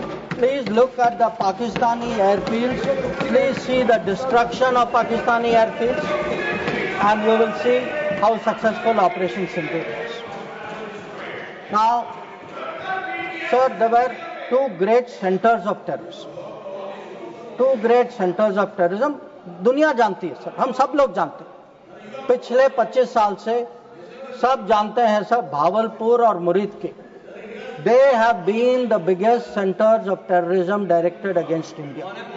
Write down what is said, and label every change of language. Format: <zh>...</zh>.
<en>Please look at the Pakistani airfields. Please see the destruction of Pakistani airfields and you will see how successful Operation Sindhu was. Now, sir, there were 2 great centers of terrorism. 2 great centers of terrorism.</en> <hi>दुनिया जानती है sir, हम सब लोग जानते हैं. पिछले 25 साल से सब जानते हैं सर, भावलपुर और मुरीद के.</hi> <en>They have been the biggest centers of terrorism directed against India.</en>